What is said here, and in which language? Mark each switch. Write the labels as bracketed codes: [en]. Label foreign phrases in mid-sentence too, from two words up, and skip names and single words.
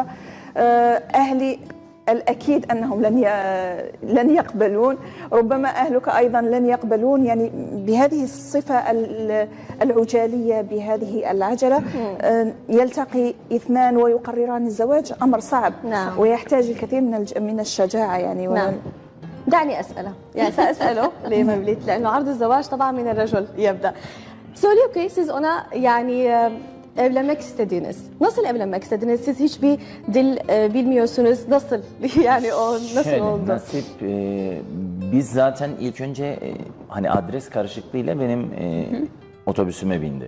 [ar] أهلي الأكيد أنهم لن يقبلون، ربما أهلك أيضا لن يقبلون، بهذه الصفة العجالية، بهذه العجلة. يلتقي اثنان ويقرران الزواج، أمر صعب. نعم. ويحتاج الكثير من الشجاعة نعم. دعني أسأله، سأسأله لميفليت، لأنه عرض الزواج طبعا من الرجل يبدأ. [tr] Söylüyor ki siz ona evlenmek istediğiniz, nasıl evlenmek istediğiniz, siz hiçbir dil bilmiyorsunuz, nasıl o nasıl oldu? Nasip, biz zaten ilk önce adres karışıklığıyla benim otobüsüme bindi.